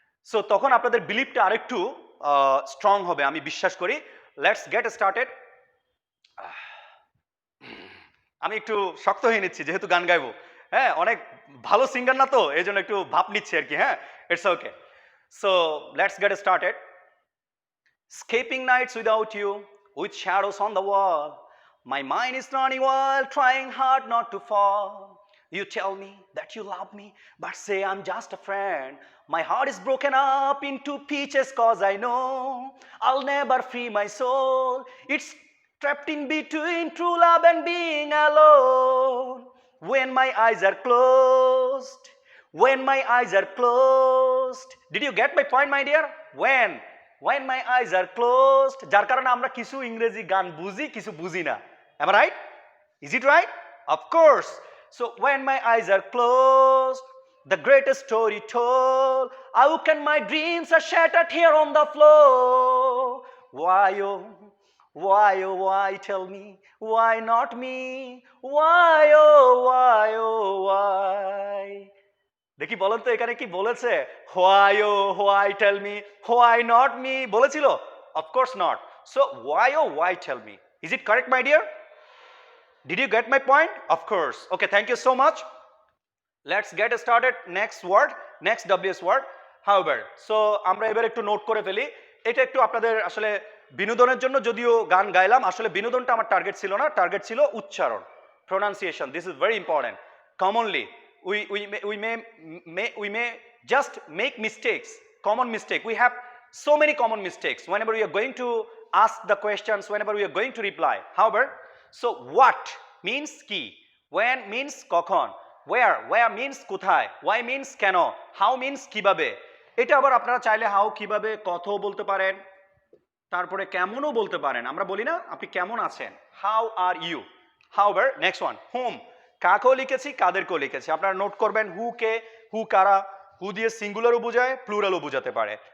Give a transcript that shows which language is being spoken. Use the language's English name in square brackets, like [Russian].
[Bangla] So তখন আপনাদের বিলিভটা আরেকটু স্ট্রং হবে আমি বিশ্বাস করি। [English] Let's get started. [Bangla] আমি একটু শক্ত হয়ে নিচ্ছি যেহেতু গান গাইবো, হ্যাঁ, অনেক ভালো সিঙ্গার না তো, এই জন্য একটু ভাব নিচ্ছি আর কি। [English] হ্যাঁ, it's okay. So let's get started. Escaping nights without you, with shadows on the wall, my mind is running wild, trying hard not to fall. You tell me that you love me, but say I'm just a friend. My heart is broken up into pieces cause I know I'll never free my soul. It's trapped in between true love and being alone. when my eyes are closed, when my eyes are closed. Did you get my point, my dear? When my eyes are closed, [Bangla] যার কারণে আমরা কিছু ইংরেজি গান বুঝি, কিছু বুঝি না। [English] Am I right? Is it right? Of course. So when my eyes are closed, the greatest story told, how can my dreams are shattered here on the floor? Why, oh, why, tell me, why not me? Why, oh, why? [Bangla] দেখি বলেন তো এখানে কি বলেছে? [English] Why, oh, why, tell me, why not me? [Bangla] বলেছিল? [English] Of course not. So why, oh, why, tell me? Is it correct, my dear? Did you get my point? Of course. Okay, thank you so much. Let's get started. Next word, next WS word. However, so [Bangla] আমরা এবার একটু note করে ফেলি। এটা একটু আপনাদের আসলে বিনোদনের জন্য যদিও গান গাইলাম, আসলে বিনোদনটা আমার টার্গেট ছিল না, টার্গেট ছিল উচ্চারণ, pronunciation. [English] This is very important. Commonly we may just make mistakes, common mistake. We have so many common mistakes whenever we are going to ask the questions, whenever we are going to reply. However, so what means কি, when means কখন, where means কোথায়, why means কেন, how means কিভাবে। [Bangla] এটা আবার আপনারা চাইলে how কিভাবে কথাও বলতে পারেন, তারপরে কেমনও বলতে পারেন। আমরা বলি না আপনি কেমন আছেন, [English] How are you. However, next one, whom, [Bangla] কাকেও লিখেছি কাদেরকেও লিখেছি। আপনারা নোট করবেন হু কে, হু কারা, হু দিয়ে সিঙ্গুলারও বোঝায় প্লুরালও বোঝাতে পারে।